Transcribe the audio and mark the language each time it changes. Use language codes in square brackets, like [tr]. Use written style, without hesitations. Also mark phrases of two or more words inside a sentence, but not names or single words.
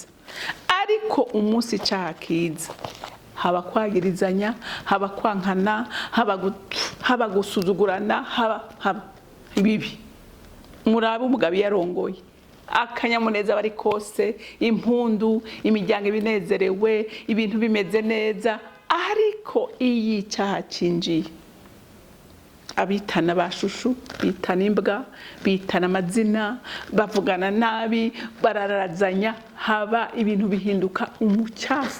[rn] Ariko umunsi icaha kiza, haba kwagirizanya, haba kwankana, haba gusuzugurana, haba ibibi. Murabe umugabo yarongoye, akanyamuneza bari kose, impundu, imiryango ibinezerewe, ibintu bimeze neza. Ariko iyi cyaha cinjiye, abitana bashushu, bitana imbwa, bitana amazina, bavugana nabi, bararazanya, haba ibintu bihinduka umucafu.